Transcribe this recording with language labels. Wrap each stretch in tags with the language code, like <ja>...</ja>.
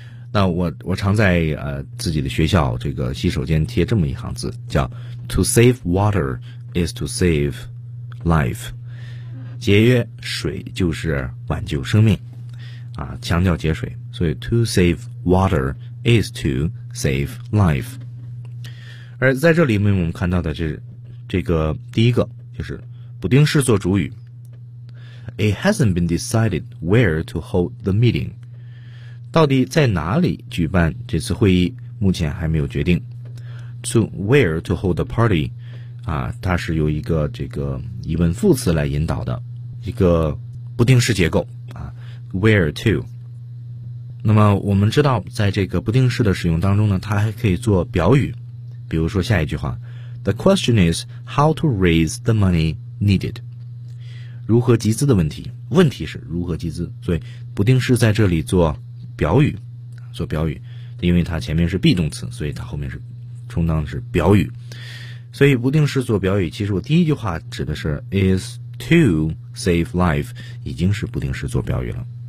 <zh>那我常在自己的学校这个洗手间贴这么一行字，叫</zh> <en>To save water is to save life，</en> <zh>节约水就是挽救生命啊，强调节水，所以 To save water is to save life。而在这里面我们看到的这个第一个就是不定式做主语。</zh> <en>It hasn't been decided where to hold the meeting.</en> <zh>到底在哪里举办这次会议，目前还没有决定。</zh> <en>To where to hold the party,</en> <zh>啊，它是由一个这个疑问副词来引导的一个不定式结构啊 ,where to。那么我们知道在这个不定式的使用当中呢，它还可以做表语。比如说下一句话 ,</zh> <en>The question is how to raise the money needed.</en> <zh>如何集资的问题，问题是如何集资，所以不定式在这里做表语，因为它前面是 be 动词，所以它后面是充当的是表语。所以不定式做表语，其实我第一句话指的是</zh> <en>is to save life，</en> <zh>已经是不定式做表语了。</zh>